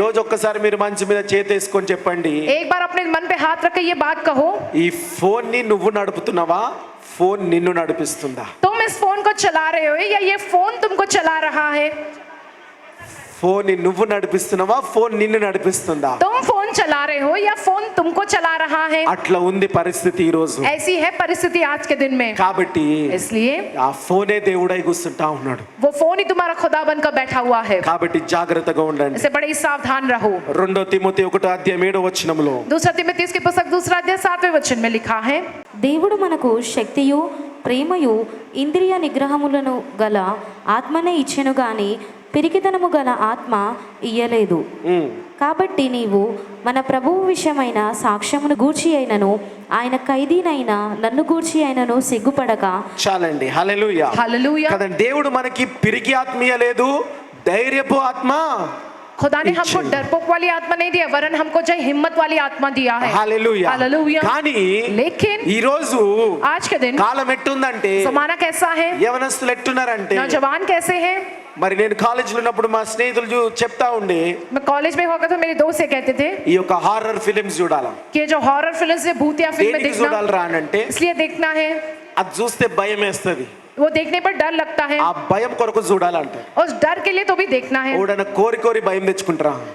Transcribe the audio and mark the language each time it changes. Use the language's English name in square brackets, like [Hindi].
[Telugu] రోజు ఒక్కసారి మీరు మంచి మీద చేతేసుకొని చెప్పండి, [Hindi] एक बार अपने मन पे हाथ रख के ये बात कहो, [Telugu] ఈ ఫోన్ ని నువ్వు నడుపుతున్నావా, ఫోన్ నిన్ను నడిపిస్తుందా? [Hindi] तुम इस फोन को चला रहे हो या ये फोन तुमको चला रहा है? [Telugu] ఫోన్ ని నువ్వు నడిపిస్తున్నావా, ఫోన్ నిన్ను నడిపిస్తుందా? [Hindi] तुम फोन चला रहे हो या फोन तुमको चला रहा है? [Telugu] అట్లా ఉంది పరిస్థితి ఈ రోజు. [Hindi] ऐसी है परिस्थिति आज के दिन में. [Telugu] కాబట్టి [Hindi] इसलिए [Telugu] ఆ ఫోనే దేవుడై కూర్చుంటా ఉన్నాడు. [Hindi] वो फोन ही तुम्हारा खुदा बनकर बैठा हुआ है. [Telugu] కాబట్టి జాగ్రత్తగా ఉండండి. [Hindi] इससे बड़े ही सावधान रहो. [Telugu] 2 తిమోతి 1 అధ్యాయం 7వ వచనంలో [Hindi] दूसरा तिमोथेयुस की पुस्तक 2 अध्याय 7वें वचन में लिखा है, [Telugu] దేవుడు మనకు శక్తియు ప్రేమయు ఇంద్రియ నిగ్రహములను గల ఆత్మనే ఇచ్చెను గాని పిరికితనము గల ఆత్మ ఇయ్యలేదు. కాబట్టి నీవు మన ప్రభువు విషయమైన సాక్ష్యమును గూర్చి అయినను ఆయన ఖైదీనైన నన్ను గూర్చి అయినను సిగ్గుపడక. చాలండి. హల్లెలూయా. [Hindi] हालेलुया. [Telugu] కదండి, దేవుడు మనకి పిరికి ఆత్మ ఇయ్యలేదు, ధైర్యపు ఆత్మ. [Hindi] खुदा ने हमको डरपोक वाली आत्मा नहीं दिया, वरन हमको जो हिम्मत वाली आत्मा दिया है. [Telugu] హల్లెలూయా. [Hindi] हालेलुया. [Telugu] కానీ [Hindi] लेकिन [Telugu] ఈ రోజు [Hindi] आज के दिन [Telugu] కాలం ఎట్టుందంటే, [Hindi] जमाना कैसा है, [Telugu] యవనస్తులు ఎట్టున్నారంటే, [Hindi] नौजवान कैसे हैं. [Telugu] మరి నేను కాలేజీలో ఉన్నప్పుడు మా స్నేహితులు చెప్తా ఉండే, [Hindi] मैं कॉलेज में होगा तो मेरे दोस्त ये कहते थे [Telugu] ఈ యొక్క హారర్ ఫిలిమ్స్ చూడాలా. [Hindi] कि जो हॉरर फिल्म से भूतिया फिल्म में [Telugu] దేనికి [Hindi] देखना, [Telugu] చూడాలరా అని అంటే, [Hindi] इसलिए देखना है, [Telugu] అది చూస్తే భయం వేస్తుంది, [Hindi] वो देखने पर डर लगता है, [Telugu] ఆ భయం కొరకు చూడాలంట. [Hindi] उस डर के लिए तो भी देखना है. [Telugu] ఓడన కోరి కోరి భయం తెచ్చుకుంటారా,